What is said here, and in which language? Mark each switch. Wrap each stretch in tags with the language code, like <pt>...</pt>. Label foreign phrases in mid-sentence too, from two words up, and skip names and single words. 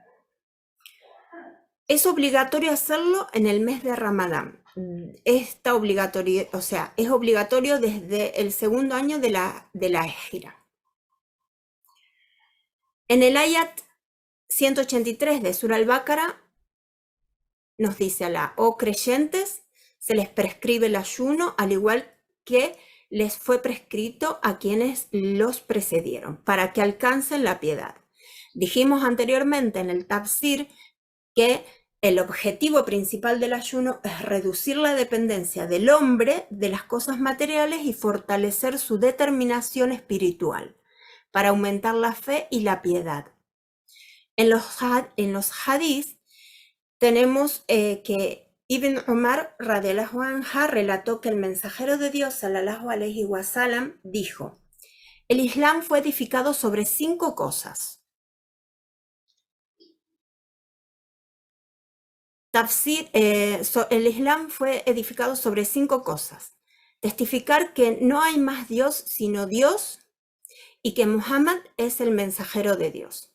<es>Es obligatorio hacerlo en el mes de Ramadán. Es obligatorio desde el segundo año de la Hijra. En el ayat 183 de Surah al-Baqarah nos dice Alá: oh creyentes, se les prescribe el ayuno al igual que les fue prescrito a quienes los precedieron, para que alcancen la piedad. Dijimos anteriormente en el tafsir que el objetivo principal del ayuno es reducir la dependencia del hombre de las cosas materiales y fortalecer su determinación espiritual, para aumentar la fe y la piedad. En los hadís tenemos que Ibn Umar</es> <ar>رضي الله عنها</ar> <es>relató que el mensajero de Dios</es> <ar>صلى الله عليه وسلم</ar> <es>dijo: el Islam fue edificado sobre 5 cosas. El Islam fue edificado sobre 5 cosas. Testificar que no hay más Dios sino Dios y que Muhammad es el mensajero de Dios.</es>